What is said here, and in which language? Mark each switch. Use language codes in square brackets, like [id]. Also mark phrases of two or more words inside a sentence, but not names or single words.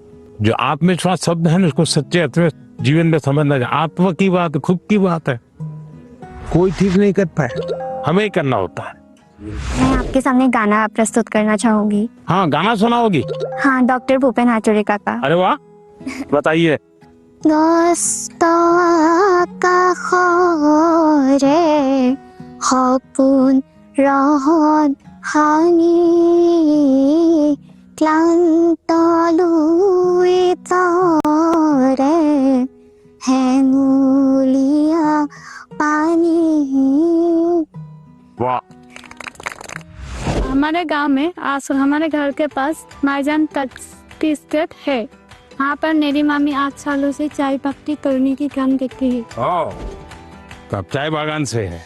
[hi] जो आत्मविश्वास शब्द है ना उसको सच्चे अर्थ में जीवन में समझना चाहिए, आत्मा की बात, खुद की बात है, कोई ठीक नहीं कर पाए, हमें ही करना होता है। मैं आपके सामने गाना प्रस्तुत करना चाहूंगी। हाँ, गाना सुनाओगी? हाँ, डॉक्टर भूपेन हाजरिका का। अरे वाह, बताइए। [as] সপোন ৰহত ভাঙি ক্লান্ত লুই তৰে হেঙুলীয়া পানী। [hi] वाह, हमारे गांव में आश्रम, हमारे घर के पास माईजान टी स्टेट है। वहाँ पर मेरी मामी 8 सालों से चाय पत्ती तोड़ने की काम करती है। ओ, तो आप चाय बागान से है?